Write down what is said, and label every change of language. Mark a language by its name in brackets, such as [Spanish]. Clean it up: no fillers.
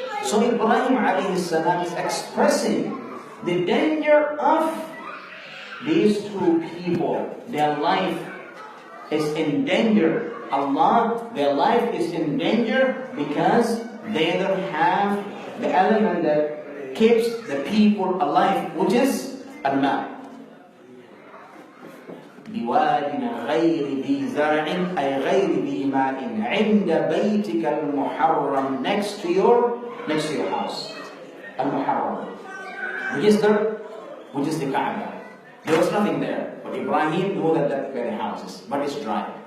[English] So Ibrahim alayhi salam is expressing the danger of these two people. Their life is in danger. Their life is in danger because they don't have the element that keeps the people alive, which is al-ma. [Arabic] بواد غير ذي زرع أي غير ذي ماء عند بيتك المحرم, [English] next to your house. Al-Muharram, which is the Kaaba. There was nothing there, but Ibrahim knew that were the houses, but it's dry.